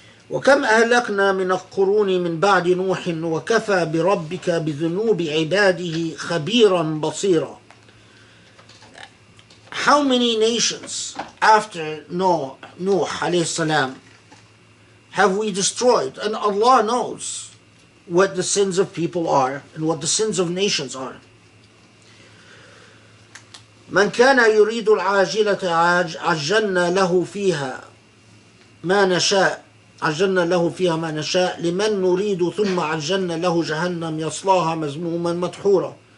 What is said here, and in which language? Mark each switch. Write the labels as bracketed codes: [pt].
[ar] وكم أهلكنا من القرون من بعد نوح وكفى بربك بذنوب عباده خبيرا بصيرا. [en] How many nations after Noah alayhi salam have we destroyed? And Allah knows what the sins of people are and what the sins of nations are. [ar] من كان يريد العاجلة عجلنا له فيها ما نشاء لمن نريد ثم عجلنا له جهنم يصلاها مذموما مدحورا.